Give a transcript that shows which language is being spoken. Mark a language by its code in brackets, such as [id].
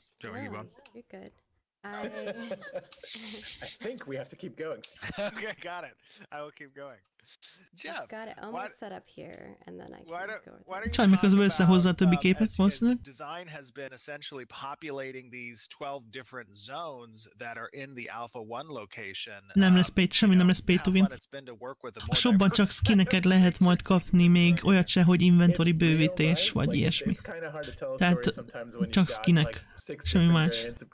[en] Do you want me to keep going? You're good. I think we have to keep going. Okay, got it. I will keep going. Jeff, I've got it almost set up here, and then I can go with it. [hu] Csaj, miközben összehozza a többi képet, valószínűleg. [en] Design has been essentially populating these 12 different zones that are in the Alpha 1 location. [hu] Nem lesz pay, semmi nem lesz pay to win. A shopban csak skineket lehet majd kapni, még olyat se, hogy inventory bővítés, vagy ilyesmi. Tehát csak skinek, semmi más.